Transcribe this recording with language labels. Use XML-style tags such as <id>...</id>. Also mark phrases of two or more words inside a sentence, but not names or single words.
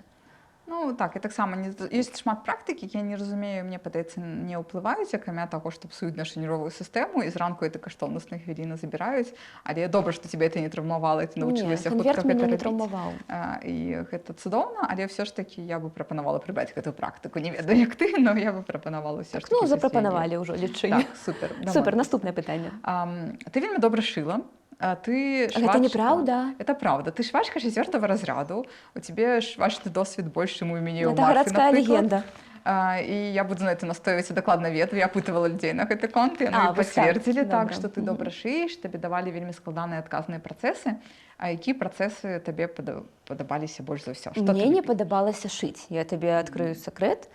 <be>Так, і таксама ёсць шмат практык, які я не разумею, мне падаецца, не ўплываюць, акрамя таго, што псуюць нашу нервовую сістэму, і зранку это каштоўнасныя хвіліны забіраюць, але добра, што цябе это не траўмавала, і ты навучылася хутка гэта рабіць. І гэта цудоўна, але ўсё ж такі я бы прапанавала прыбраць гэтую практыку. Не ведаю, як ты, но я бы прапанавала ўсё ж такі. Запрапанавалі ўжо, лічы. Так, супер. Супер, наступнае пытанне. Ты вельмі добра шыла. Ты швачка.</be> <ru>Это неправда. Это правда. Ты швачка 4-го разряду. У тебя швачный досвід больше, чем у меня у Марфи, наприклад. Это городская легенда.</ru> <be>І я буду</be> <ru>на это</ru> <be>настойваць дакладна веду. Я апытывала людзей на гэты конт, і яны пацвердзілі так, што ты добра шыеш, табе давалі вельмі складаныя адказныя працэсы. А якія працэсы табе падабаліся больш за ўсё? Мне не падабалася шыць. Я табе адкрыю сакрэт.</be>